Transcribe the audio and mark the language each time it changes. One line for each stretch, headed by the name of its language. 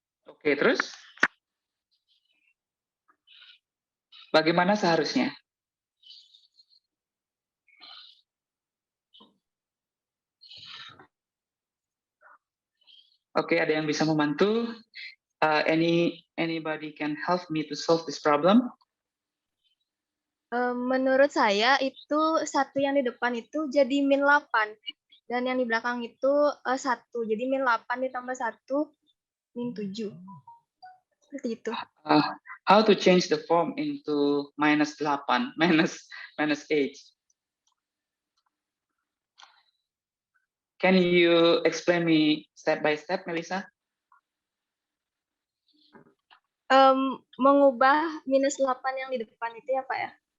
Indonesian: Oke, terus? Bagaimana seharusnya? Oke, ada yang bisa membantu?
English: Anybody can help me to solve this problem?
Indonesian: Menurut saya itu 1 yang di depan itu jadi min 8 dan yang di belakang itu 1. Jadi min 8 ditambah 1 min 7. Seperti itu.
English: how to change the form into -8, -8. Can you explain me step by step, Melissa?
Indonesian: Mengubah -8 yang di depan itu ya, Pak ya?